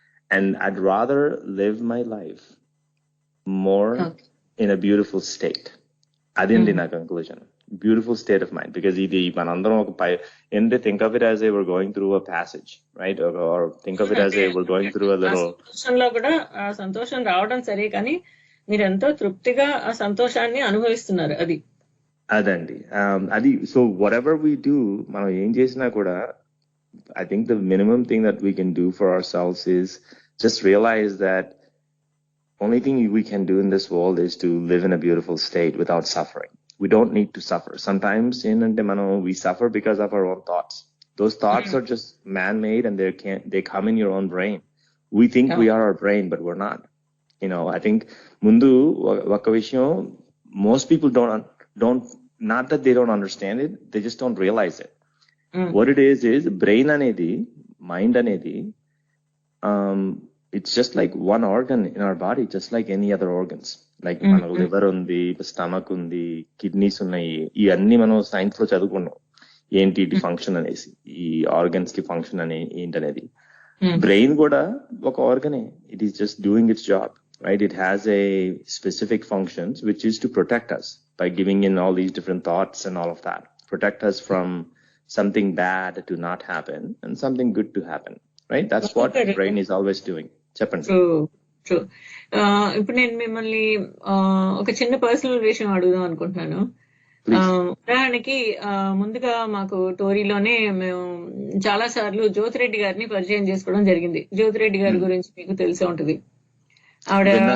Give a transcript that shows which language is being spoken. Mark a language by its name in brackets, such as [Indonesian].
[English] And I'd rather live my life more in a beautiful state. [Telugu] Adindi na [English] conclusion. Beautiful state of mind, because [Telugu] idi manandaram oka [English] think of it as if we're going through a passage, right? Or think of it as if we're going through a little [Telugu] సంతోషంలో కూడా ఆ సంతోషం రావడం సరే, కానీ మీరు ఎంతో తృప్తిగా ఆ సంతోషాన్ని అనుభవిస్తున్నారు. అదండి. అది [English] so whatever we do, [Telugu] మనం ఏం చేసినా కూడా [English] I think the minimum thing that we can do for ourselves is just realize that only thing we can do in this world is to live in a beautiful state without suffering. We don't need to suffer. Sometimes we suffer because of our own thoughts. Those thoughts are just man-made, and they come in your own brain. We think we are our brain, but we're not. I think [Telugu] mundu oka vishayam [English] most people don't not that they don't understand it, they just don't realize it. What it is brain anedi, mind anedi, it's just like one organ in our body, just like any other organs. [Telugu] Like మన liver ఉంది, stomach ఉంది, kidneys ఉన్నాయి. ఇవన్నీ మనం science లో చదువుకున్నాం ఏంటి function అనేసి, ఈ ఆర్గన్స్ కి ఫంక్షన్ ఏంటనేది. బ్రెయిన్ కూడా ఒక ఆర్గనే. [English] It is just doing its job, right? It has a specific functions which is to protect us by giving in all these different thoughts and all of that. Protect us from something bad to not happen and something good to happen, right? That's what the brain is always doing. [Telugu] చెప్పండి. [English] True. [Telugu] ఇప్పుడు నేను మిమ్మల్ని ఒక చిన్న personal విషయం అడుగుదాం అనుకుంటున్నాను. ఉదాహరణకి ముందుగా మాకు టోరీలోనే మేము చాలా సార్లు జ్యోతిరెడ్డి గారిని పరిచయం చేసుకోవడం జరిగింది. జ్యోతిరెడ్డి గారి గురించి మీకు తెలిసే ఉంటది. ఆవిడ